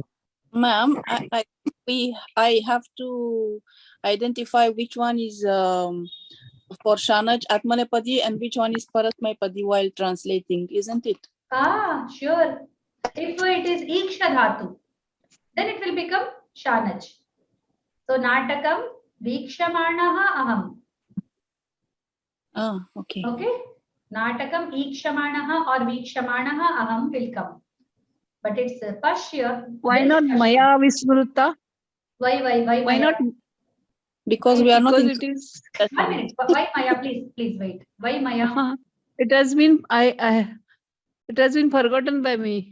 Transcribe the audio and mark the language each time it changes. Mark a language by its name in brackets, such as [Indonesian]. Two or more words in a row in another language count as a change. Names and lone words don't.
[English] Ma'am, I have to identify which one is for [Sanskrit] Shanach Atmanepadi [English] and which one is Paratmapadi while translating, isn't it? Sure. If it is [Sanskrit] Iksha Dhatu, [English] then it will become Shanach. [Sanskrit] So Natakam Vikshamanaha Aham. [English] Okay. Okay. [Sanskrit] Natakam Ikshamanaha [English] or [Sanskrit] Vikshamanaha Aham [English] will come. But it's Pashya. Why not [Sanskrit] Maya Vismruta? [English] Why Why not Because we are not Because in. it is. 1 minute. Why Maya? Please wait. Why Maya? It has been it has been forgotten by me.